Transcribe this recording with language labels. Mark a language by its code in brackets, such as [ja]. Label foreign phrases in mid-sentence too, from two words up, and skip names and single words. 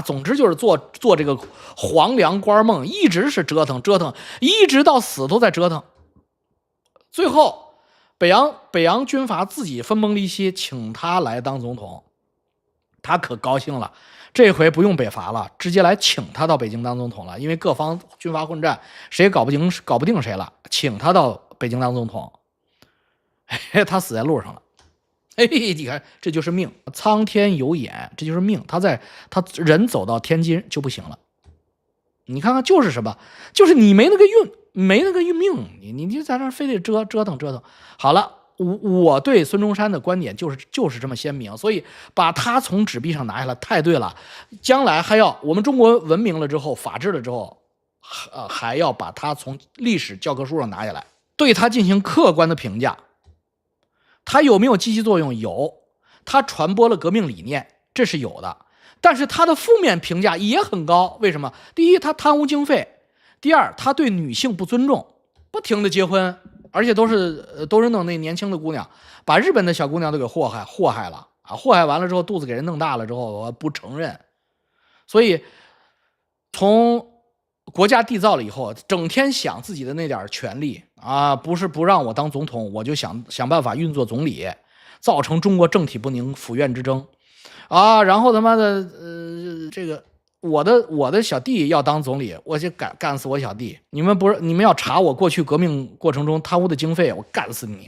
[zh] 總之就是做這個黃粱官夢，一直是折騰，一直到死都在折騰。最後北洋軍阀自己分崩離析，請他來當總統，他可高興了，這回不用北伐了，直接來請他到北京當總統了。因為各方軍閥混戰，誰也搞不定誰了，請他到北京當總統。他死在路上了。你看，這就是命，蒼天有眼，這就是命。他人走到天津就不行了。你看看，就是什麼？就是你沒那個運。沒那個命，你就在那非得折騰。好了，我對孫中山的觀點就是這麼鮮明，所以把他從紙幣上拿下來太對了。將來還要我們中國文明了之後，法治了之後，還要把他從歷史教科書上拿下來，對他進行客觀的評價。他有沒有積極作用？有，他傳播了革命理念，這是有的。但是他的負面評價也很高，為什麼？第一，他貪污經費。第二，他對女性不尊重，不停的結婚，而且都是弄那年輕的姑娘，把日本的小姑娘都給禍害了啊！禍害完了之後，肚子給人弄大了之後，我不承認。所以從國家缔造了以後，整天想自己的那點權利啊，不是不讓我當總統，我就想辦法運作總理，造成中國政體不寧，府院之爭啊！然後他媽的这個。我的小弟要當總理，我就幹死我小弟。你们要查我過去革命過程中貪污的經費，我幹死你。